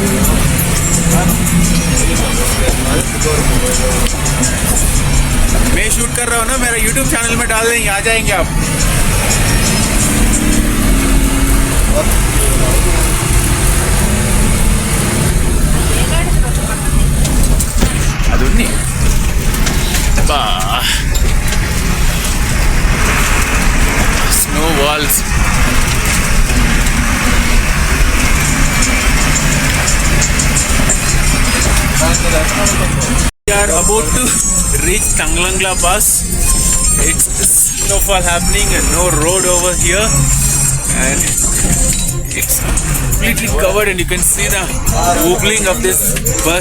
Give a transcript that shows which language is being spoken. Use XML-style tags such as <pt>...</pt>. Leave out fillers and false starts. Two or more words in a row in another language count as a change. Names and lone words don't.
<hi>मैं शूट कर रहा हूँ ना, मेरा YouTube चैनल में डाल देंगे, आ जाएंगे आप. అదున్ని బా స్నో వాల్స్.</hi> <en>We are about to reach Tanglangla Pass. It's snowfall happening and no road over here, and it's completely covered, and you can see the wobbling of this bus.</en>